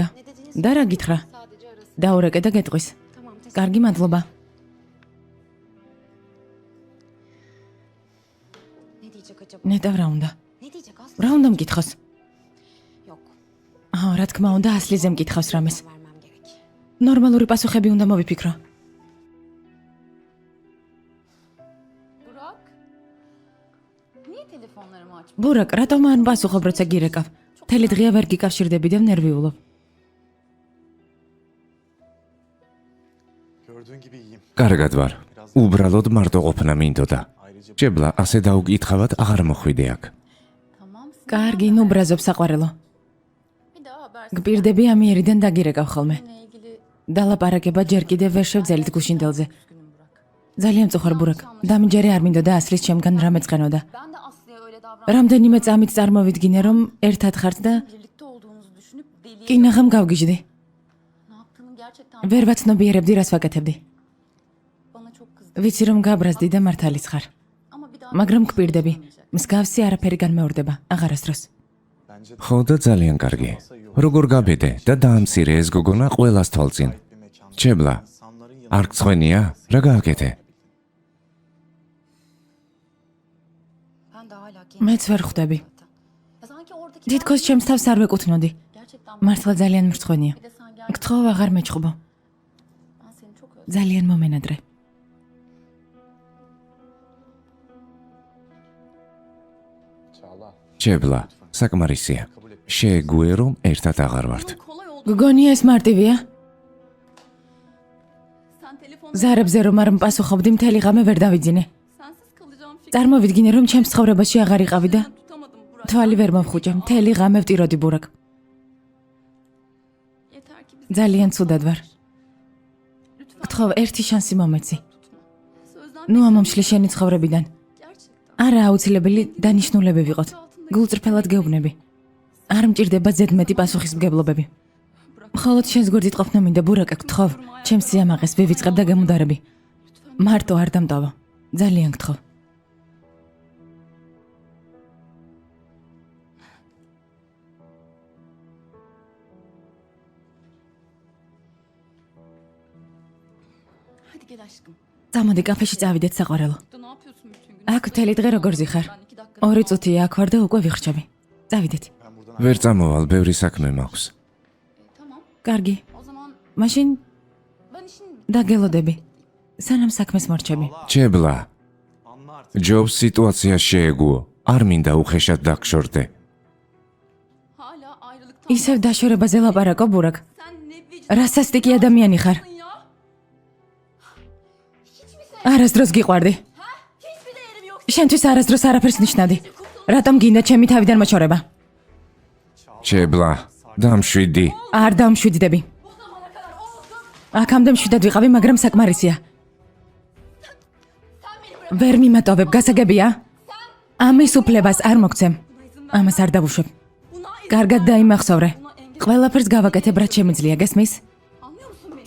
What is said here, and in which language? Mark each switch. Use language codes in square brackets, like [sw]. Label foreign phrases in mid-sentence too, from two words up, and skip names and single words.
[ka] და რა გითხრა? [tr] Sadece arası. [ka] დაურეკე და გეტყვის. [tr] Tamam teşekkür [ka] კარგი მადლობა. [tr] Ne diyecek acaba? [ka] ნეტავ რა უნდა? [tr] Ne diyecek Aslı? [ka] რა უნდა მკითხოს? [tr] Yok. [ka] რა თქმა უნდა, ასლიზე მკითხავს რამეს. [tr] Vermem gerek. [ka] ნორმალური პასუხები უნდა მოვიფიქრო. [tr] Burak, niye telefonlarımı aç? [ka] ბურაკ, რატომ არ პასუხობ, როცა გირეკავ? მთელი დღეა ვერ გიკავშირდები და ნერვიულობ. [tr] Gördüğün gibi iyiyim. [ka] კარგად ვარ. უბრალოდ მარტო ყოფნა მინდოდა. ჯებლა ასე დაუგითხავად აღარ მოხვიდე აქ. [tr] Tamam, [ka] კარგი, ნუ ბრაზობ საყვარელო. [tr] bir daha haber [ka] გპირდები ამიერიდან დაგირეკავ ხოლმე. [tr] seninle ilgili [ka] დალაპარაკება ჯერ კიდევ ვერ შევძელით გუშინდელზე. [tr] üzgünüm Burak. [ka] ძალიან წუხარ ბურაკ. დამიჯერე არ მინდოდა ასლის ჩემგან რამე წყენოდა. [tr] Ben de Aslı'ya öyle davran. [ka] რამდენიმე წამით წარმოვიდგინე, რომ ერთად ხართ და [tr] Birlikte olduğunuzu düşünüp deliye [ka] კინაღამ გავგიჟდი. [tr] ne yaptığını gerçekten [ka] ვერ ვაცნობიერებდი, რას ვაკეთებდი. [tr] bana çok kızdı. [ka] ვიცი რომ გაბრაზდი და მართალიც ხარ. [tr] Ama bir daha [ka] მაგრამ გპირდები, მსგავსი არაფერი განმეორდება, აღარასდროს. ხო და ძალიან კარგი. როგორ გაბედე და დაამცირე ეს გოგონა ყველას თვალწინ. ჩებლა, არ გწვენია? რა გააკეთე? [tr] Ben de hala [ka] მეც ვერ ხვდები. [tr] Ya sanki oradaki [ka] თითქოს ჩემს თავს არ ვეკუთვნოდი. [tr] Gerçekten [ka] მართლა ძალიან მრცხვენია. [tr] bir de sen gel. [ka] გთხოვ აღარ მეჭყობო. [tr] Ben seni çok özledim. [ka] ძალიან მომენადრე. ჩებლა, საკმარისია. შეეგუე რომ ერთად აღარ ვართ. [tr] Kolay oldu. [ka] გგონია ეს მარტივია? [tr] Sen telefonda [ka] ზარებზე რომ არ მპასუხობდი მთელი ღამე ვერ დავიძინე. [tr] sensiz kalacağım fikri [ka] წარმოვიდგინე რომ ჩემს ცხოვრებაში აღარ იყავი და [tr] tutamadım Burak. [ka] თვალი ვერ მომხუჭა. მთელი ღამე ვტიროდი ბურაკ. [tr] Yeter ki biz [ka] ძალიან ცუდად ვარ. [tr] lütfen [ka] გთხოვ ერთი შანსი მომეცი. [tr] sözden [ka] ნუ ამომშლი შენი ცხოვრებიდან. [tr] gerçekten. [ka] არა აუცილებელი დანიშნულები ვიყოთ. გულწრფელად გეუბნები. არ მჭირდება ზედმეტი პასუხისმგებლობები. მხოლოდ შენს გვერდით ყოფნა მინდა ბურაკა, გთხოვ, ჩემს სიამაყეს ვივიწყებ და გამუდარები. მარტო არ დამტოვო. ძალიან გთხოვ. [tr] Hadi gel aşkım. [ka] წამოდი კაფეში წავიდეთ საყვარელო. [tr] Burada ne yapıyorsun bütün gün? [ka] აქ მთელი დღე როგორ ზიხარ? [tr] Ben 2 dakika. [ka] 2 წუთია აქ ვარ და უკვე ვიხრჩები. წავიდეთ. ვერ წამოვალ, ბევრი საქმე მაქვს. [tr] Tamam. [ka] კარგი. [tr] O zaman [ka] მაშინ [tr] ben işin [ka] დაგელოდები. სანამ საქმეს მორჩები. ჩებლა, ჯობს სიტუაცია შეეგუო. არ მინდა უხეშად დაგშორდე. [tr] hala ayrılıktan. [ka] ისევ დაშორებაზე ლაპარაკო ბურაკ. [tr] Sen ne vicdan [ka] რა სასტიკი ადამიანი ხარ. [tr] ya? Hiç mi sen? [ka] არასდროს გიყვარდი. [tr] Ha? Hiçbir değerim yok. [ka] შენთვის არასდროს არაფერს ნიშნადი. რატომ გინდა ჩემი თავიდან მოჩორება? ჩებლა, დამშვიდი. არ დამშვიდდები. [tr] Bu zamana kadar olsun. [ka] აქამდე მშვიდად ვიყავი, მაგრამ საკმარისია. [tr] Sen beni bırak. [ka] ვერ მიმატოვებ, გასაგებია? ამის უფლებას არ მოგცემ. ამას არ დავუშვებ. [tr] Buna izin [ka] კარგად დაიმახსოვრე. [tr] buna engel. [ka] ყველაფერს გავაკეთებ, რაც შემიძლია, გესმის? [tr] Anlıyor musun beni?